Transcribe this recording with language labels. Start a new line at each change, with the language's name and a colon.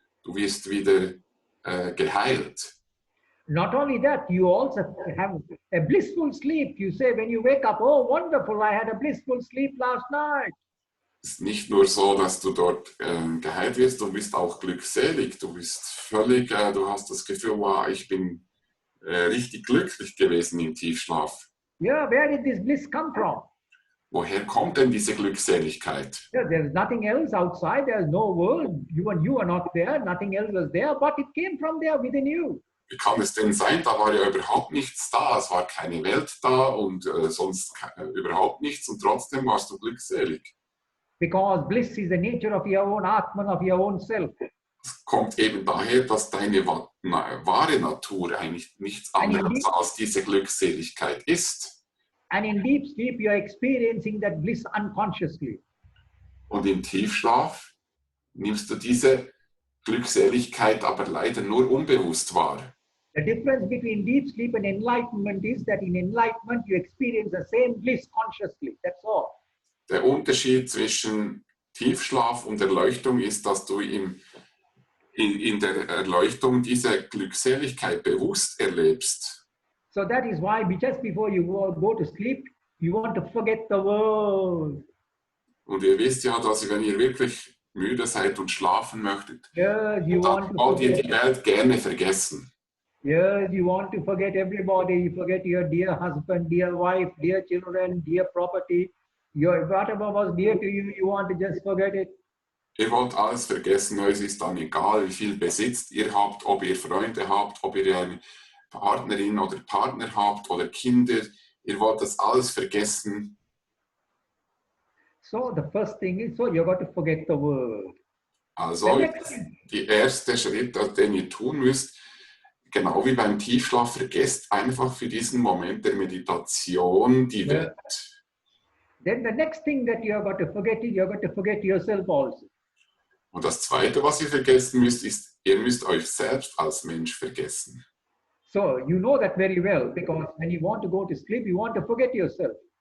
German: Du wirst wieder geheilt.
English: Not only that, you also have a blissful sleep. You say when you wake up, oh, wonderful, I had a blissful sleep last night.
German: Es ist nicht nur so, dass du dort geheilt wirst, du bist auch glückselig. Du bist völlig, du hast das Gefühl, wow, ich bin richtig glücklich gewesen im Tiefschlaf.
English: Yeah, where did this bliss come from?
German: Woher kommt denn diese Glückseligkeit?
English: Yeah, there's nothing else outside. There's no world. You are not there. Nothing else was there, but it came from there within you.
German: Wie kann es denn sein? Da war ja überhaupt nichts da. Es war keine Welt da und sonst überhaupt nichts und trotzdem warst du glückselig.
English: Because bliss is the nature of your own Atman, of your own self.
German: Es kommt eben daher, dass deine wahre Natur eigentlich nichts anderes als diese Glückseligkeit ist.
English: And in deep sleep, you are experiencing that bliss unconsciously.
German: Und im Tiefschlaf nimmst du diese Glückseligkeit aber leider nur unbewusst wahr.
English: The difference between deep sleep and enlightenment is that in enlightenment, you experience the same bliss consciously. That's all.
German: Der Unterschied zwischen Tiefschlaf und Erleuchtung ist, dass du in der Erleuchtung diese Glückseligkeit bewusst erlebst.
English: So that is why just before you go to sleep, you want to forget the world.
German: Und ihr wisst ja, dass wenn ihr wirklich müde seid und schlafen möchtet,
English: Yes, you want
German: dann
English: to
German: wollt ihr
English: forget.
German: die Welt gerne vergessen.
English: Yes, you want to forget everybody. You forget your dear husband, dear wife, dear children, dear property. Whatever was dear to you, you want to just forget it.
German: Ihr wollt alles vergessen, euch ist dann egal, wie viel besitzt ihr habt, ob ihr Freunde habt, ob ihr eine Partnerin oder Partner habt oder Kinder. Ihr wollt das alles vergessen.
English: So the first thing is, so you got to forget the world.
German: Also der erste Schritt, den ihr tun müsst, genau wie beim Tiefschlaf, vergesst einfach für diesen Moment der Meditation die Welt.
English: Then the next thing that you have got to forget is you have got to forget yourself also.
German: Und das Zweite, was ihr vergessen müsst, ist, ihr müsst euch selbst als Mensch vergessen.
English: So you know that very well, because when you want to go to sleep, you want to forget yourself.